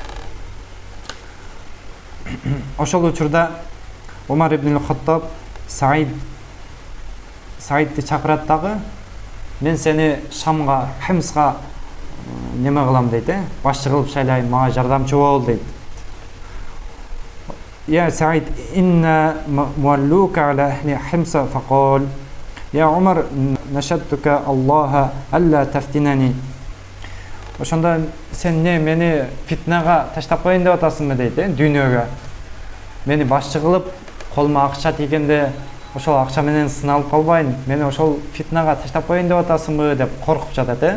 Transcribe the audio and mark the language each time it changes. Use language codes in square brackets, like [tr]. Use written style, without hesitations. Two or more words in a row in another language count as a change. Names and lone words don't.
[ky] Ошол учурда Умар ибн Хаттаб Саидти чакырат дагы: "Мен сени Шамга, Химсга неме кылам" дейт, башчы кылып шайлайм, мага жардамчы бол дейт. [ar] "يا سعيد إنّ مولّيك على أهل حمص فقال يا عمر نشدتك الله ألّا تفتنني". [ky] Ошондо сен мени фитнага таштап коеюн деп атасыңбы дейт, дүйнөгө. Мени башчы кылып, колума акча тийгенде ошол акча менен сыналып калбайын, мени ошол фитнага таштап коеюн деп атасыңбы деп коркуп жатат.